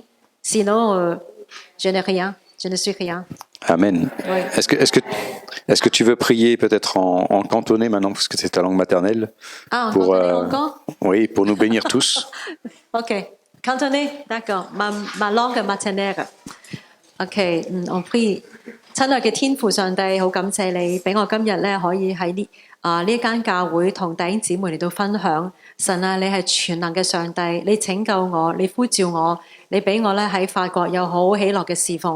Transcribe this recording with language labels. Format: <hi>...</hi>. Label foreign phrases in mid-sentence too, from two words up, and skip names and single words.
<fr>Sinon, je n'ai rien. Je ne suis rien. Amen. Oui. Est-ce que tu veux prier peut-être en cantonais maintenant, parce que c'est ta langue maternelle? Ah, pour, cantonais encore? Oui, pour nous bénir tous. OK. Cantonais, d'accord. Ma langue maternelle.</fr> <yue>OK， 我 prie。親愛嘅天父上帝，好感謝你俾我今日咧可以喺呢間教會同弟兄姊妹嚟到分享。神啊，你係全能嘅上帝，你拯救我，你呼召我，你俾我咧喺法國有好喜樂嘅侍奉。</yue>